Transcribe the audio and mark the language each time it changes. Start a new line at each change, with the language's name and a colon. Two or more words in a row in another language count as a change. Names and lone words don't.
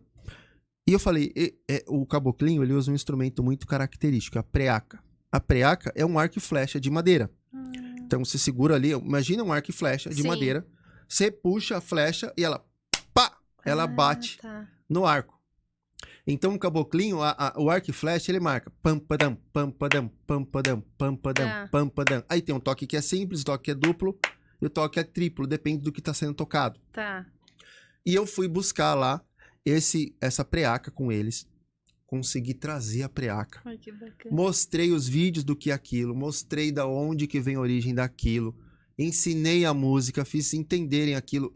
Portuguese: E eu falei, o caboclinho, ele usa um instrumento muito característico, a preaca. A preaca é um arco e flecha de madeira. Então, você segura ali, imagina um arco e flecha de madeira, você puxa a flecha e ela, pá, ela bate no arco. Então, o caboclinho, o arco e flecha, ele marca pam-padam, pam-padam, pam-padam, pam-padam, pam-padam. Aí tem um toque que é simples, o toque que é duplo e o toque é triplo, depende do que está sendo tocado. E eu fui buscar lá essa preaca com eles, consegui trazer a preaca. Ai, que bacana. Mostrei os vídeos do que é aquilo, mostrei da onde que vem a origem daquilo, ensinei a música, fiz entenderem aquilo.